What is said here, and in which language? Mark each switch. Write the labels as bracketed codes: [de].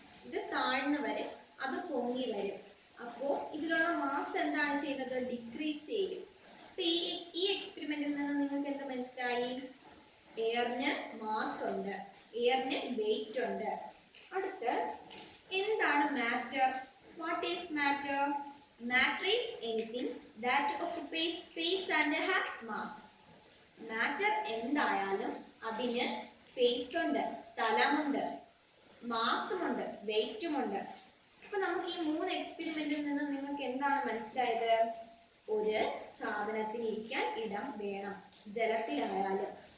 [ml] ഇത് താഴ്ന്നു വരും, അത് പൊങ്ങി വരും. അപ്പോൾ ഇതിലുള്ള മാസ് എന്താണ് ചെയ്യുന്നത്? ഡിക്രീസ് ചെയ്യും. അപ്പൊ ഈ എക്സ്പെരിമെന്റിൽ നിന്ന് നിങ്ങൾക്ക് എന്ത് മനസ്സിലായി? എയറിന് മാസ് ഉണ്ട്, എയറിന് വെയിറ്റ് ഉണ്ട്. അടുത്ത് എന്താണ് matter? [en] What is matter? Matter is anything that occupies space and has mass. [ml] Matter എന്തായാലും അതിന് സ്പേസ് ഉണ്ട്, സ്ഥലമുണ്ട്, മാസുമുണ്ട്, വെയിറ്റുമുണ്ട്. അപ്പൊ നമുക്ക് ഈ 3 എക്സ്പെരിമെന്റിൽ നിന്ന് നിങ്ങൾക്ക് എന്താണ് മനസ്സിലായത്? ഒരു സാധനത്തിന് ഇരിക്കാൻ ഇടം വേണം, ജലത്തിലായാലും.